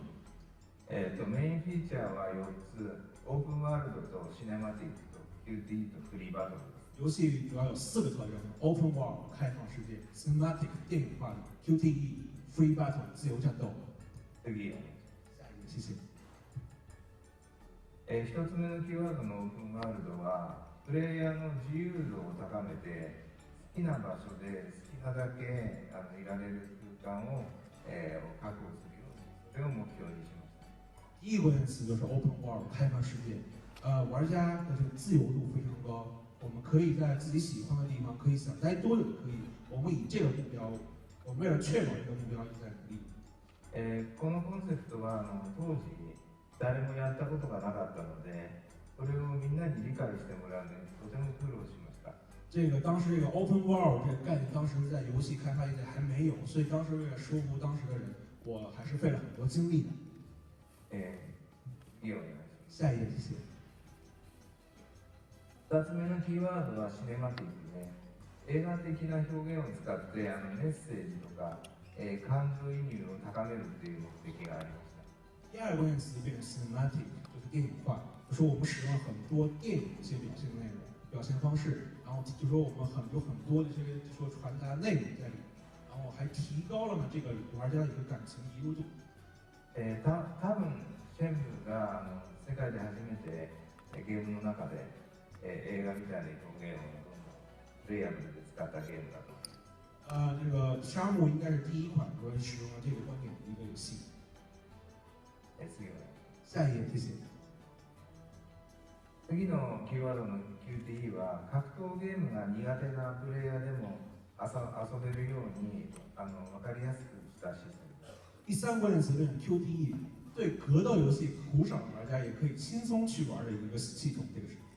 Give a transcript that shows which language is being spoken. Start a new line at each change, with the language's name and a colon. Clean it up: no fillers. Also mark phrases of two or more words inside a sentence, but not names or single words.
Japanese: メインフィーチャーは4つ、オープンワールドとシネマティックと QT とフリーバトルです。
Chinese: 游戏主要有4个特征 ：
English: Open World
Chinese: 开放世界、Cinematic 电影化的、
English: QTE Free Battle
Chinese: 自由战斗。
Japanese: 次、
Chinese: 下一个，谢谢。
Japanese: 1つ目のキーワードのオープンワールドは、プレイヤーの自由度を高めて、好きな場所で好きなだけいられる空間を、確保するように、それを目標にしました。
Chinese: 第一个关键词就是
English: Open World
Chinese: 开放世界，玩家的这个自由度非常高，我们可以在自己喜欢的地方，可以想待多久就可以。我们以这个目标，我们为了确保这个目标一直在努力。
Japanese: このコンセプトは当時誰もやったことがなかったので、それをみんなに理解してもらうのにとても苦労しました。
Chinese: 这个当时这个
English: Open World
Chinese: 这个概念，当时在游戏开发业界还没有，所以当时为了说服当时的人，我还是费了很多精力的。
Japanese: 次お願いします。
Chinese: 下一页，谢谢。
Japanese: 2 つ目のキーワードはシネマティックで、映画的な表現を使ってメッセージとか、感情移入を高めるという目的がありました。
Chinese: 第二个关键词变成 cinematic， 就是电影化，就说我们使用了很多电影的一些表现内容、表现方式，然后就说我们有很多的这些就说传达内容在里面，然后还提高了呢这个玩家的一个感情移入度。
Japanese: 多分シェンムが世界で初めてゲームの中で、映画みたいな表現をどんどんプレイヤブルで使ったゲームだと思います。
Chinese: 这个沙漠应该是第一款说使用了这个观点的一个游戏。
Japanese: 次は
Chinese: 下一页，谢谢。
Japanese: 次のキーワードの QTE は格闘ゲームが苦手なプレイヤーでも遊べるように分かりやすくしたシステム。
Chinese: 第三个关键词变成 QTE， 对格斗游戏苦手的玩家也可以轻松去玩的一个系统，这个是。